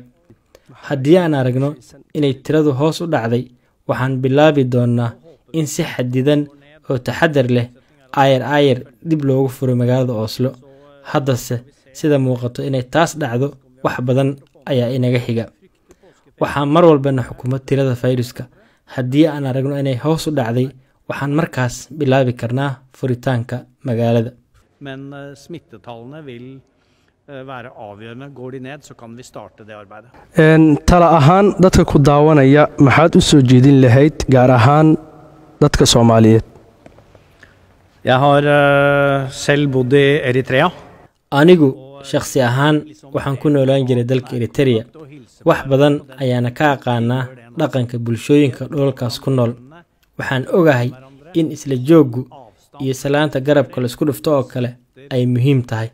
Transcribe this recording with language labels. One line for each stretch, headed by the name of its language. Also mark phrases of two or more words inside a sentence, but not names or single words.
Somali: haddii aan aragno inay tiradu hoos u dhacday, waxaan bilaabi doonaa in si xadidan oo taxadar leh ayar dib loogu furo magaalada Oslo. haddase sida muuqato inay taas dhacdo wax badan ayaa inaga xiga. waxaa mar walbana xukumo tirada fayruska. haddii aan aragno inay hoos u dhacday, waxaan markaas bilaabi karnaa furitaanka magaalada.
Norwegian: Men smittetallene vil være avgjørende. Går de ned, så kan vi starte det arbeidet.
Somali: Tala ahaan dadka ku daawanaya maxaad u soo jeedin lahayd gaar ahaan dadka Soomaaliyeed?
Norwegian: Jeg har selv bodd i Eritrea.
Somali: anigu shakhsi ahaan waxaan ku noolaan jiray dalka Eritrea. wax badan ayaana ka aqaanaa dhaqanka bulshooyinka dhoolkaas ku nool. waxaan ogahay in isla jooggu iyo salaanta garabka la isku dhufto oo kale ay muhiim tahay.